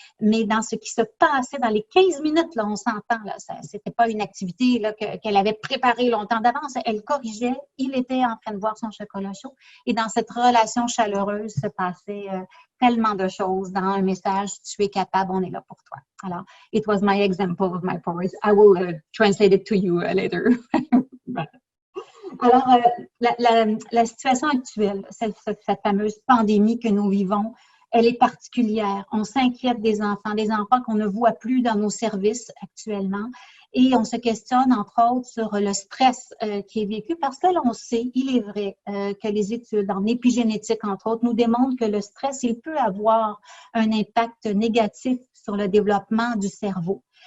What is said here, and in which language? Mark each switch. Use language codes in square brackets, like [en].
[fr] mais dans ce qui se passait dans les 15 minutes, là, on s'entend, là, c'était pas une activité là, qu'elle avait préparée longtemps d'avance, elle corrigeait, il était en train de boire son chocolat chaud, et dans cette relation chaleureuse se passait tellement de choses dans un message, tu es capable, on est là pour toi. [en] Alors, it was my example of my porridge. I will translate it to you later. [fr] Alors, la situation actuelle, cette fameuse pandémie que nous vivons, elle est particulière. On s'inquiète des enfants qu'on ne voit plus dans nos services actuellement. Et on se questionne, entre autres, sur le stress qui est vécu parce que l'on sait, il est vrai, que les études en épigénétique, entre autres, nous démontrent que le stress, il peut avoir un impact négatif sur le développement du cerveau.